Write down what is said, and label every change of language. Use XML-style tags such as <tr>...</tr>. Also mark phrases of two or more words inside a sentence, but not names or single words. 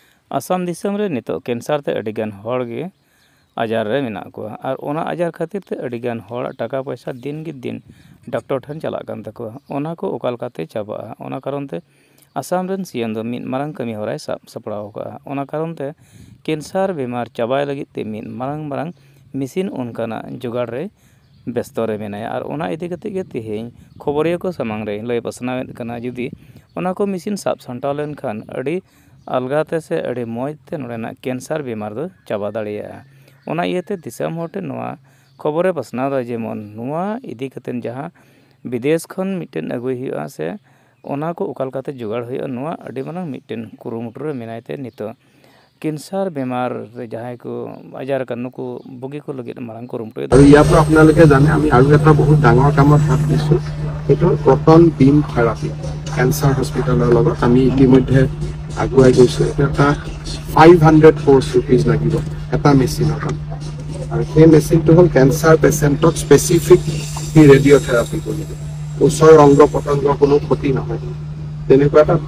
<sat>आसाम दिसम रे नितो कैंसर ते अडिगान हॉल गे आजार रे मेना को और ओना आजार खातिर ते अडिगान हॉल टाका पैसा दिन गे दिन डॉक्टर ठन चला कान तको ओना को ओकाल काते चाबा ओना कारण ते आसाम रेन सीएम दो मिन मारंग कमी होराय सपड़ाव का ओना कारण ते कैंसर बीमार चाबाय लगी ते मिन मारंग मारंग मिसिन उनकाना जुगाड़ रे व्यस्त रे मेनाया और ओना इदि कते गे तेहें खबरिया को समांग रे लय पसनावेद कना जुदी ओना को मिसिन साब संटाव लेन खान अड़ी अलगाते से अड़ी मौजते नोडेना कैंसर बीमार दो चाबा दाड़िया ओना इयते दिसम होटे नोआ खबरे पसनाव दा जेमन नोआ इदि कतेन जहां विदेश खन मिटेन अगुय हुआ से ओना को उकाल काते जुगाड़ हुआ नोआ अड़ी मानंग मिटेन कुरुमुटु रे मेनायते नितो कैंसर बीमार रे जहां को आजार का नुकु बुगी को लगे मारंग कुरुमुटु</sat> <as>আৰু ইয়াৰ পৰা আপোনালোকে জানে আমি আৰু এটা বহুত ডাঙৰ কামত হাত দিছো সেইটো</as> <en>proton beam therapy cancer</en> <as>হস্পিটালৰ লগত আমি ইতিমধ্যে আগুৱাই গৈছো এটা 500</as> <en>crores rupees</en> <as>লাগিব এটা মেচিনৰ কাম আৰু সেই মেচিনটো হ'ল</as> <en>cancer patient specific radiotherapy</en> <as>কৰিব ওচৰ অংগ পতংগ কোনো ক্ষতি নহয় তেনেকুৱা এটা</as>